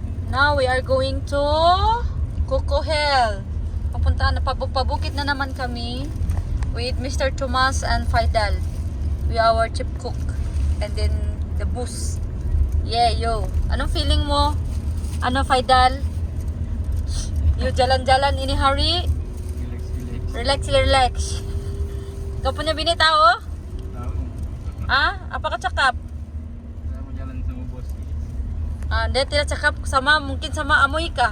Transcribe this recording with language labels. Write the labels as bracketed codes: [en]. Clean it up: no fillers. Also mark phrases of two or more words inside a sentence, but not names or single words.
[en] Now we are going to Coco Hill. [tl] Papunta na, pabukit na naman kami with Mr. [en] Tomas and Faidal. We are our chief cook. And then the bus. Yeah, [tl] yo. Anong feeling mo? Ano, Faidal? [ms] You jalan-jalan ini hari? Relax. Kau punya bini tahu? Ah, apa kau cakap? Saya mau jalan sama bos. Dia tidak cakap sama, mungkin sama Amoy kah?